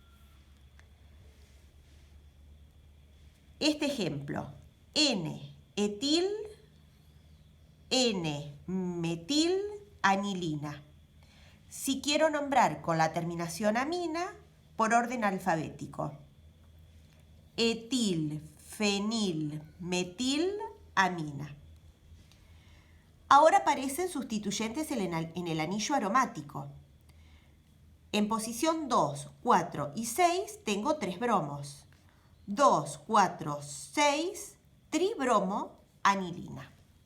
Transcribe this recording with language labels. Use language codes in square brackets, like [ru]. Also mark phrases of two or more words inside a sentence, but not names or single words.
[es] Este ejemplo, N-etil, N-metilanilina. Si quiero nombrar con la terminación amina, por orden alfabético. Etil, fenil, metilamina. Ahora aparecen sustituyentes en el anillo aromático. En posición 2, 4 y 6 tengo 3 bromos. 2, 4, 6, tribromoanilina.